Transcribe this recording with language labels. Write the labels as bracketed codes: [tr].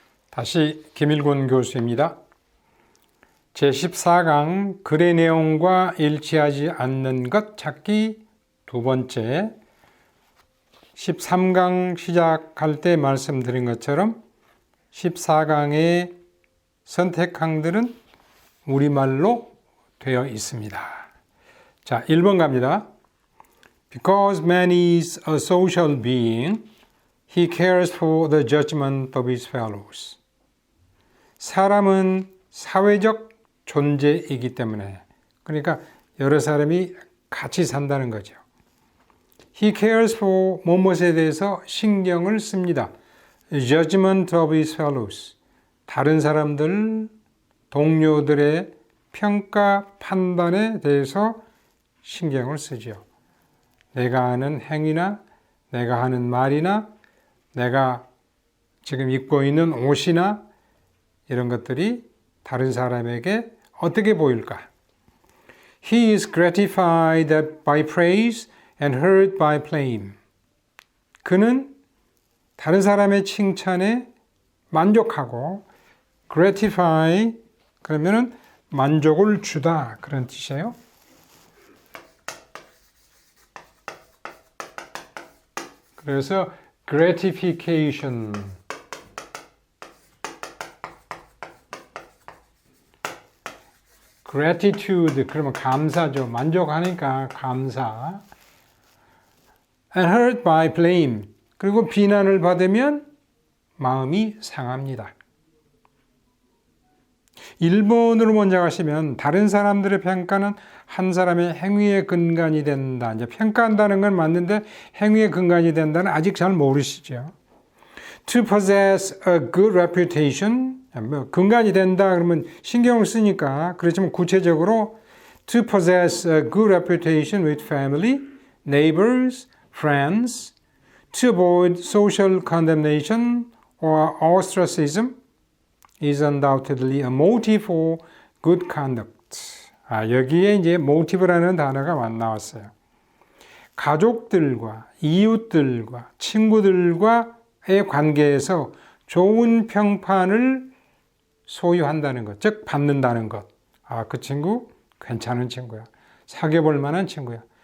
[ko] 다시 김일곤 교수입니다. 제14강 글의 내용과 일치하지 않는 것 찾기 두 번째, 13강 시작할 때 말씀드린 것처럼 14강의 선택항들은 우리말로 되어 있습니다. 자, 1번 갑니다. [en] Because man is a social being, he cares for the judgment of his fellows. [ko] 사람은 사회적 존재이기 때문에, 그러니까 여러 사람이 같이 산다는 거죠. [en] He cares for [ko] 무엇에 대해서 신경을 씁니다. [en] Judgment of his fellows. [ko] 다른 사람들, 동료들의 평가, 판단에 대해서 신경을 쓰죠. 내가 하는 행위나 내가 하는 말이나 내가 지금 입고 있는 옷이나 이런 것들이 다른 사람에게 어떻게 보일까? [en] He is gratified by praise and hurt by blame. [ko] 그는 다른 사람의 칭찬에 만족하고 gratify 그러면은 만족을 주다 그런 뜻이에요. 그래서 gratification gratitude 그러면 감사죠. 만족하니까 감사. [en] And hurt by blame. [ko] 그리고 비난을 받으면 마음이 상합니다. 1번으로 먼저 가시면 다른 사람들의 평가는 한 사람의 행위의 근간이 된다. 이제 평가한다는 건 맞는데 행위의 근간이 된다는 아직 잘 모르시죠. [en] To possess a good reputation. [ko] 근간이 된다 그러면 신경을 쓰니까 그렇지만 구체적으로 [en] to possess a good reputation with family, neighbors, friends, to avoid social condemnation or ostracism is undoubtedly a motive for good conduct. [ko] 여기에 이제 motive라는 단어가 나왔어요. 가족들과 이웃들과 친구들과의 관계에서 좋은 평판을 소유한다는 것, 즉 받는다는 것. 그 친구 괜찮은 친구야. 사귀어볼 만한 친구야.